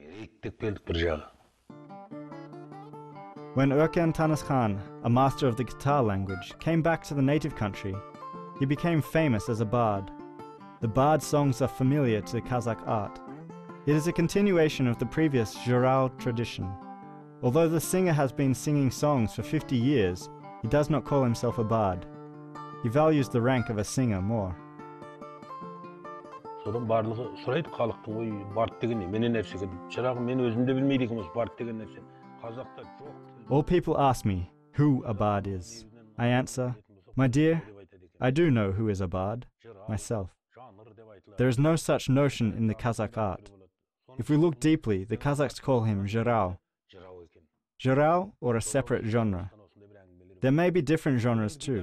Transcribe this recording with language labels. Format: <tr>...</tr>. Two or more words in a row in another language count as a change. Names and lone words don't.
<en>When Oken Tanyskhan, a master of the guitar language, came back to the native country, he became famous as a bard. The bard songs are familiar to Kazakh art. It is a continuation of the previous Joly tradition. Although the singer has been singing songs for 50 years, he does not call himself a bard. He values the rank of a singer more.</en> <kk>Содан барлығы сұрайды халықтың, ой, бард деген не, менен нәрсе деп. Шырағым, мен өзім де білмейді екенмін бард деген нәрсе. Қазақта жоқ.</kk> <en>All people ask me who a bard is. I answer, my dear, I do know who is a bard, myself. There is no such notion in the Kazakh art. If we look deeply, the Kazakhs call him Joly. Joly, or a separate genre. There may be different genres too.</en>